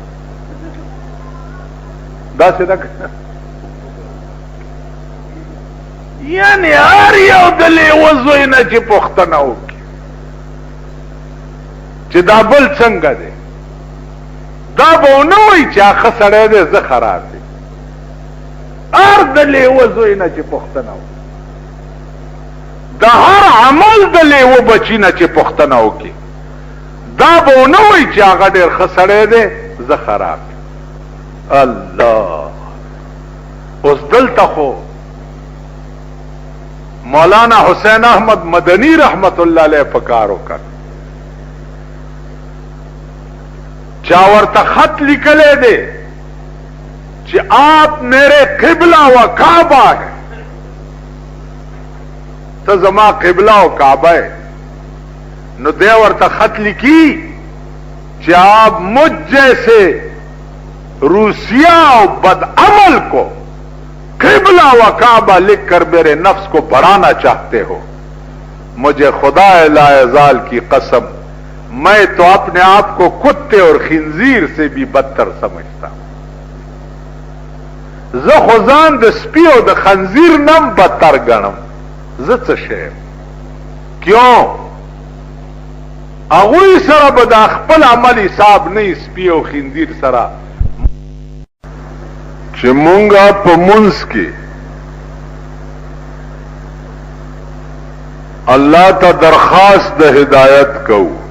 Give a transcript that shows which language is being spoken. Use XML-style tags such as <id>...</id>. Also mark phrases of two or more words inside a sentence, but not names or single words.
<ps>داسې ده یعنی هر یو د لیوه زوی نه چې پوښتنه وکړي چې دا بل څنګه دی دا به ونه وایي چې ښه سړی دی زه خراب دی هر د لیوه زوی نه چې پوښتنه وکړي د هر عمل د لیوه بچي نه چې پوښتنه وکړي دا به ونه وایي چې هغه ډېر ښه سړی دی زه خراب دی. الله اوس دلته خو مولانا حسین احمد مدنی رحمت اللہ علیہ پکار وکړ چا ورته خط لیکلے دے چې</ps> <ur>آپ میرے قبلہ و کعبہ ہے تو زما قبلہ و کعبہ ہے</ur> <ps>نو دے ورته خط لکھی</ps> <ur>کہ آپ مجھ جیسے روسیہ و بدعمل کو قبلہ و کعبہ لکھ کر میرے نفس کو بڑھانا چاہتے ہو مجھے خدا لا یزال کی قسم میں تو اپنے آپ کو کتے اور خنزیر سے بھی بدتر سمجھتا ہوں.</ur> <ps>زه خو ځان د سپي او د خنزیر نم بدتر ګڼم زه څه شی کیوں هغوی سره به د خپل عمل حساب نه سپي او خنزیر سره چې مونږه په منځ کې الله ته درخواست د هدایت کوو</ps>